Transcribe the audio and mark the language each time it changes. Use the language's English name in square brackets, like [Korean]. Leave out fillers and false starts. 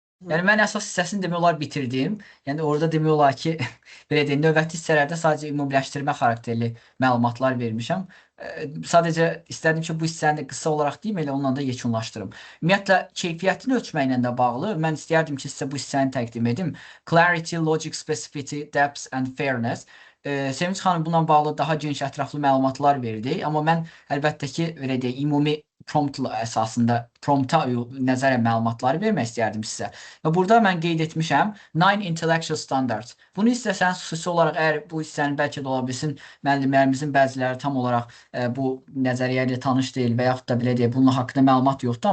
[Azerbaijani] Yəni, mən əsas hissəsini demək olar bitirdim. Yəni, orada demək olar ki, belə deyək, növbəti hissələrdə sadəcə ümumiləşdirmə xarakterli məlumatlar vermişəm. Sadəcə istədim ki, bu hissəni də qısa olaraq deyim, elə onunla da yekunlaşdırım. Ümumiyyətlə, keyfiyyətini ölçməklə də bağlı mən istəyərdim ki, sizə bu hissəni təqdim edim. [English] Clarity, logic, specificity, depth and fairness. [Azerbaijani] Sevinç xanım bununla bağlı daha geniş ətraflı məlumatlar verdi. Amma mən əlbəttə ki, belə deyək, ümumi promptla əsasında prompta nəzərə məlumatları vermək istəyərdim sizə. Və burada mən qeyd etmişəm 9 intellectual standards. Bunu istəsəniz xüsusi olaraq, əgər bu hissəni bəlkə də ola bilsin, müəllimlərimizin bəziləri tam olaraq bu nəzəriyyə ilə tanış deyil və yaxud da belə deyək, bunun haqqında məlumat yoxdur.